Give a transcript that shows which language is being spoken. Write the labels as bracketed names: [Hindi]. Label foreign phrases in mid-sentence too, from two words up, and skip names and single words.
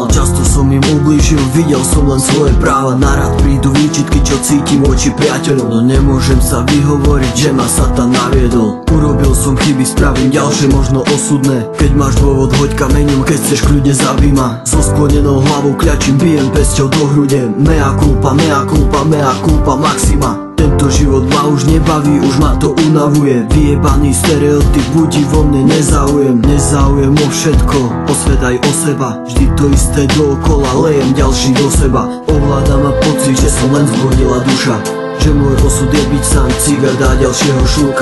[Slovak] Často som im ublížil, videl som len svoje práva. Narad prídu výčitky, čo cítim voči priateľom. No nemôžem sa vyhovoriť, že ma Satan naviedol. Urobil som chyby, spravím ďalšie, možno osudné. Keď máš dôvod, hoď kameňom, keď chceš kľudne zabij ma. So sklonenou hlavou kľačím, bijem pesťou do hrude. [Latin] Mea culpa, mea culpa, mea culpa maxima. [Slovak] Tento život ma už nebaví, už ma to unavuje. Vyjebaný stereotyp budí vo mne nezáujem. Nezáujem o všetko, o svet aj o seba. Vždy to isté dookola, lejem ďalší do seba. Ovláda ma pocit, že som len zbudila duša. Že môj osud je byť sám, cigar dá ďalšieho šľúka.